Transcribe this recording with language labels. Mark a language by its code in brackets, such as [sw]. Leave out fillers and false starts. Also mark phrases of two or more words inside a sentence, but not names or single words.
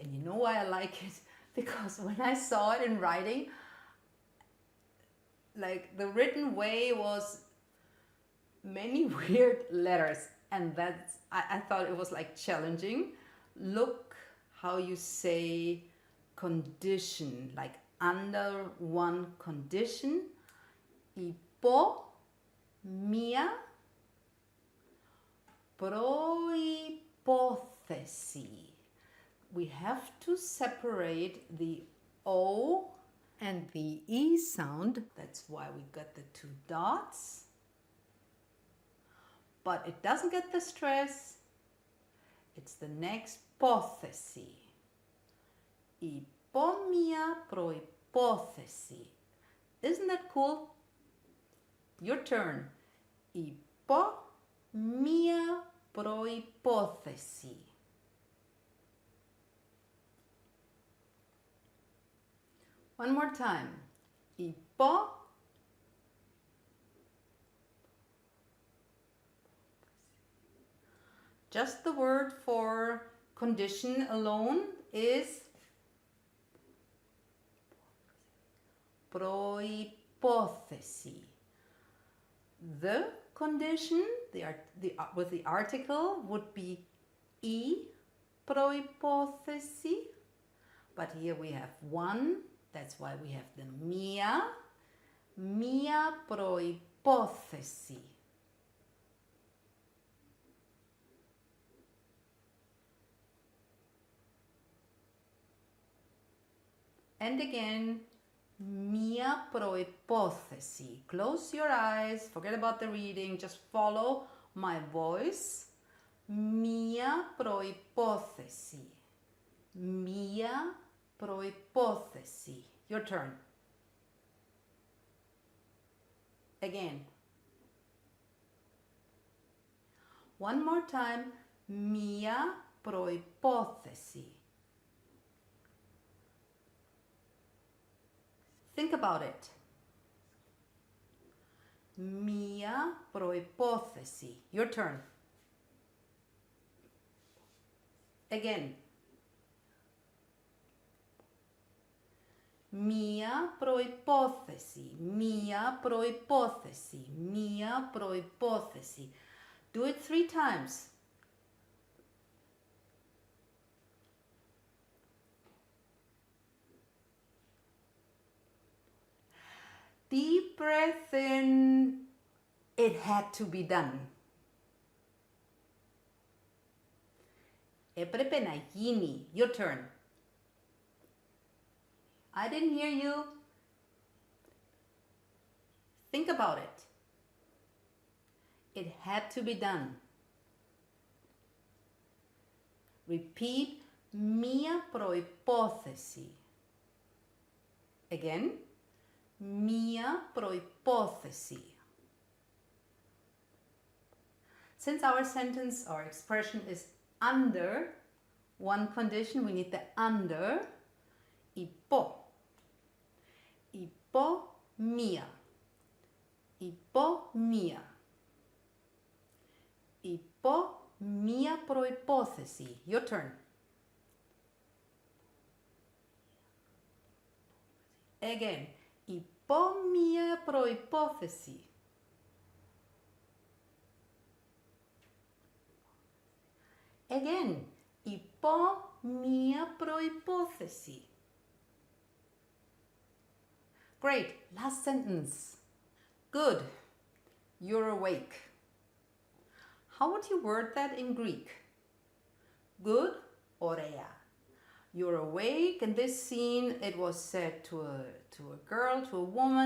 [en] And you know why I like it? Because when I saw it in writing, like the written way was many weird letters, and I thought it was like challenging. Look how you say condition, like under one condition. [el] Υπό μία προϋπόθεση. [en] We have to separate the O and the E sound. That's why we got the 2 dots. But it doesn't get the stress. It's the next πόθεση. [el] Υπό μία προϋπόθεση. [en] Isn't that cool? Your turn. [el] Υπό μία προϋπόθεση. [en] One more time. Υπό just the word for condition alone is προϋπόθεση. The condition with the article would be [el] η προϋπόθεση, [en] but here we have one, that's why we have the [el] μία προϋπόθεση. [en] And again, [el] μία προϋπόθεση. [en] Close your eyes, forget about the reading, just follow my voice. [el] Μία προϋπόθεση. Μία προϋπόθεση. [en] Your turn. Again. One more time. [el] Μία προϋπόθεση. [en] Think about it. [el] Μία προϋπόθεση. [en] Your turn. Again. [el] Μία προϋπόθεση. Μία προϋπόθεση. Μία προϋπόθεση. [en] Do it 3 times. Deep breath in. It had to be done. [el] Έπρεπε να γίνει. [en] Your turn. I didn't hear you. Think about it. It had to be done. Repeat. [el] Μία προϋπόθεση. Again. Μία προϋπόθεση. [en] Since our sentence or expression is under one condition, we need the under. [el] Υπό. Υπό μία. Υπό μία. Υπό μία προϋπόθεση. [en] Your turn. Again. [el] Υπό μία προϋπόθεση. [en] Again. [el] Υπό μία προϋπόθεση. [en] Great. Last sentence. Good. You're awake. How would you word that in Greek? Good. Ωραία. You're awake. In this scene, it was said to a girl, to a woman.